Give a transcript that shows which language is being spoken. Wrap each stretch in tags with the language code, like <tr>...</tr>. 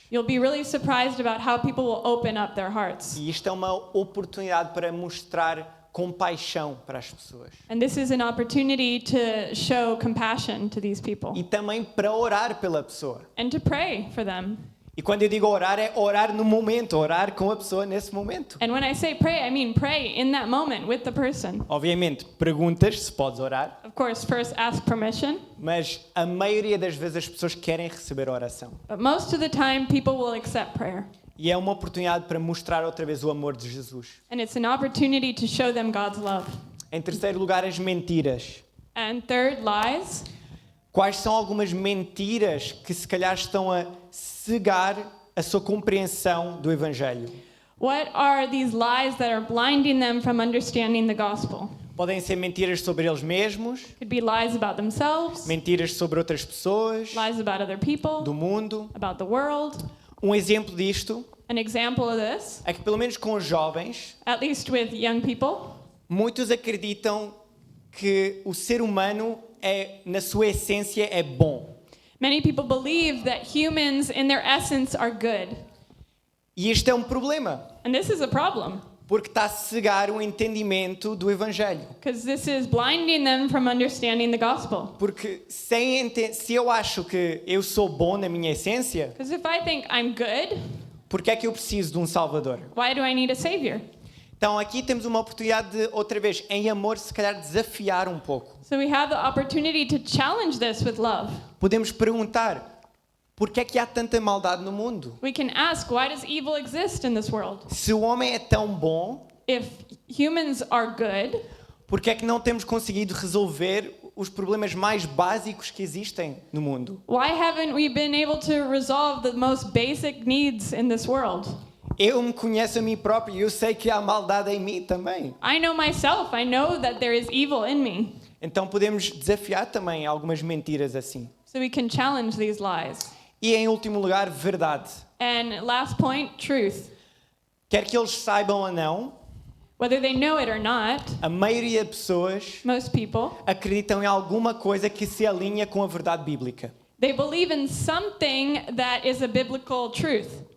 <en>you'll be really surprised about how people will open up their hearts.</en> <pt>E isto é uma oportunidade para mostrar compaixão para as pessoas.</pt> <en>And this is an opportunity to show compassion to these people</en> <pt>E também para orar pela pessoa.</pt> <en>and to pray for them.</en> <pt>E quando eu digo orar, é orar no momento, orar com a pessoa nesse momento.</pt> <en>And when I say pray, I mean pray in that moment with the person.</en> <pt>Obviamente, perguntas se podes orar,</pt> <en>Of course, first ask permission,</en> <pt>mas a maioria das vezes as pessoas querem receber a oração.</pt> <en>but most of the time people will accept prayer.</en> <pt>E é uma oportunidade para mostrar outra vez o amor de Jesus.</pt> <en>And it's an opportunity to show them God's love.</en> <pt>Em terceiro lugar, as mentiras.</pt> <en>And third, lies.</en> <pt>Quais são algumas mentiras que se calhar estão a cegar a sua compreensão do Evangelho?</pt> <en>What are these lies that are blinding them from understanding the gospel?</en> <pt>Podem ser mentiras sobre eles mesmos,</pt> <en>Could be lies about themselves,</en> <pt>mentiras sobre outras pessoas,</pt> <en>lies about other people,</en> <pt>do mundo.</pt> <en>about the world.</en> <pt>Um exemplo disto</pt> <en>An example of this,</en> <pt>é que, pelo menos com os jovens,</pt> <en>at least with young people,</en> <pt>muitos acreditam que o ser humano na sua essência, é bom.</pt> <en>many people believe that humans in their essence are good.</en> <pt>E este é um problema,</pt> <en>And this is a problem</en> <pt>porque está a cegar o entendimento do Evangelho.</pt> <en>because this is blinding them from understanding the gospel.</en> <pt>Porque se eu acho que eu sou bom na minha essência,</pt> <en>Because if I think I'm good,</en> <pt>por que é que eu preciso de um Salvador?</pt> <en>why do I need a savior?</en> <pt>Então aqui temos uma oportunidade de, outra vez, em amor, se calhar desafiar um pouco.</pt> <en>So we have the opportunity to challenge this with love.</en> <pt>Podemos perguntar, por que é que há tanta maldade no mundo?</pt> <en>We can ask, why does evil exist in this world?</en> <pt>Se o homem é tão bom,</pt> <en>If humans are good,</en> <pt>por que é que não temos conseguido resolver os problemas mais básicos que existem no mundo?</pt> <en>why haven't we been able to resolve the most basic needs in this world?</en> <pt>Eu me conheço a mim próprio e eu sei que há maldade em mim também.</pt> <en>I know myself. I know that there is evil in me.</en> <pt>Então podemos desafiar também algumas mentiras assim.</pt> <en>So we can challenge these lies.</en> <pt>E em último lugar, verdade.</pt> <en>And last point, truth.</en> <pt>Quer que eles saibam ou não,</pt> <en>Whether they know it or not,</en> <pt>a maioria de pessoas</pt> <en>most people,</en> <pt>acreditam em alguma coisa que se alinha com a verdade bíblica.</pt> <en>they believe in something that is a biblical truth.</en>